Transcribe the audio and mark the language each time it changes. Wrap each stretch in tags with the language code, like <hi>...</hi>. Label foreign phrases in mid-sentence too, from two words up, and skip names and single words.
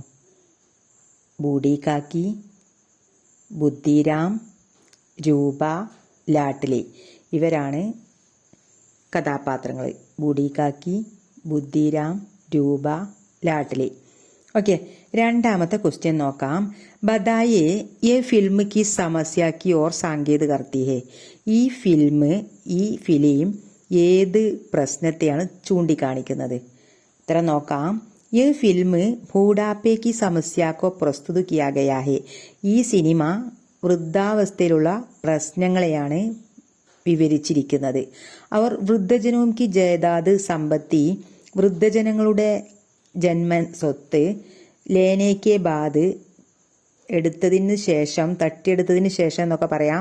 <ml>ബൂഡി കാക്കി, ബുദ്ധിരാം, രൂപ, ലാഡ്ലി. ഇവരാണ് കഥാപാത്രങ്ങൾ. ബൂഡി കാക്കി, ബുദ്ധിരാം, രൂപ, ലാഡ്ലി. ഓക്കെ, 2ാമത്തെ ക്വസ്റ്റ്യൻ നോക്കാം.</ml> <hi>बताइए ये ഫിल्म की समस्या की ओर संकेत करती है?</hi> <ml>ഈ ഫിലിം ഏത് പ്രശ്നത്തെയാണ് ചൂണ്ടിക്കാണിക്കുന്നത്? ഉത്തരം നോക്കാം.</ml> <hi>ये फिल्म बूढ़ापे की समस्या को प्रस्तुत किया गया है.</hi> <ml>ഈ സിനിമ വൃദ്ധാവസ്ഥയിലുള്ള പ്രശ്നങ്ങളെയാണ് വിവരിച്ചിരിക്കുന്നത്. അവർ വൃദ്ധജനവും</ml> <hi>की जायदाद</hi> <ml>സമ്പത്തി, വൃദ്ധജനങ്ങളുടെ ജന്മ സ്വത്ത്,</ml> <hi>लेने के बाद</hi> <ml>തട്ടിയെടുത്തതിന് ശേഷം എന്നൊക്കെ പറയാം.</ml>